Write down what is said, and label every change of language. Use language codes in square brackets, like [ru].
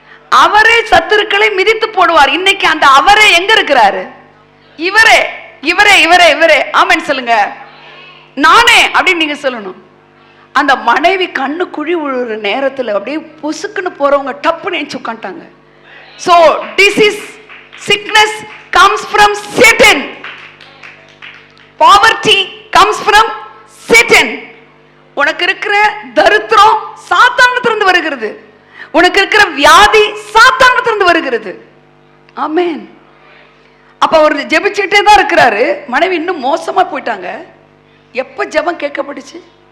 [ta] அவரே சத்துருக்களை மிதித்து போடுவார். இன்னைக்கு அந்த அவரே எங்க இருக்கிறாரு? இவரே இவரே இவரே இவரே. ஆமென் சொல்லுங்க. நானே அப்படின்னு நீங்க சொல்லணும். அந்த மனைவி கண்ணு குழி விழுற நேரத்துல அப்படியே பொசுக்குன்னு போறவங்க டப்புன்னு ஏஞ்சி உட்காந்துட்டாங்க. [en] So disease, sickness comes from Satan. Poverty comes from Satan. [ta] உனக்கு இருக்கிற தரித்திரம் சாத்தானிடத்திலிருந்து வருகிறது. உனக்கு இருக்கிற வியாதி சாத்தானிடத்திலிருந்து வருகிறது. ஆமென். அப்ப அவர் ஜெபிச்சுட்டே தான் இருக்கிறாரு. மனைவி இன்னும் மோசமா போயிட்டாங்க. எப்ப ஜெபம் கேட்கப்பட்டுச்சு?